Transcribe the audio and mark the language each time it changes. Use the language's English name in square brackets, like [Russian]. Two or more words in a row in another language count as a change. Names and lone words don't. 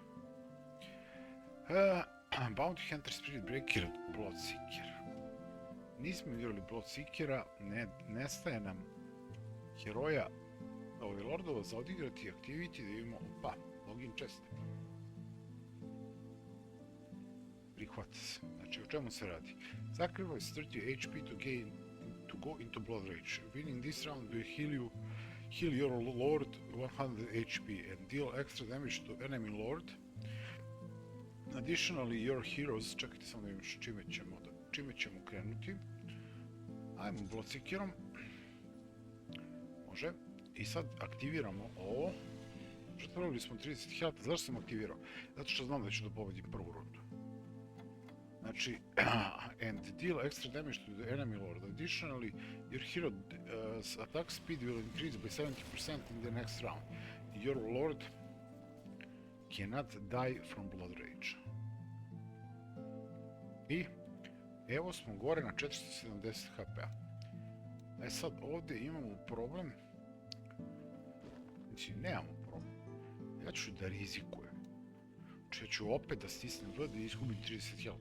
[Serbian] Bounty Hunter, Spirit Breaker, Bloodseeker. Nismo igrali Bloodseekera, nestaje nam heroja Lordova za odigrati activity da imamo, [English] login chest. [Serbian] Prihvata se. Znači, o čemu se radi? [English] Sacrifice 30 HP to go into Blood Rage. Winning this round will heal you Heal your lord 100 HP and deal extra damage to enemy lord. Additionally, your heroes, [Serbian] čekajte samo da vidim čime ćemo krenuti. Ajmo Bloodseekerom. Može. I sad aktiviramo ovo. Što trebali smo 30 health, zašto sam aktivirao? Zato što znam da ću da pobedim prvu rundu. Znači, [English] and deal extra damage to the enemy lord. Additionally, your hero's attack speed will increase by 70% in the next round. Your lord cannot die from blood rage. [Serbian] I evo smo gore na 470 HP-a. E sad ovdje imamo problem. Znači, nemamo problem. Ja ću da rizikujem. Znači, ja ću opet da stisnem V da izgubim 30 health.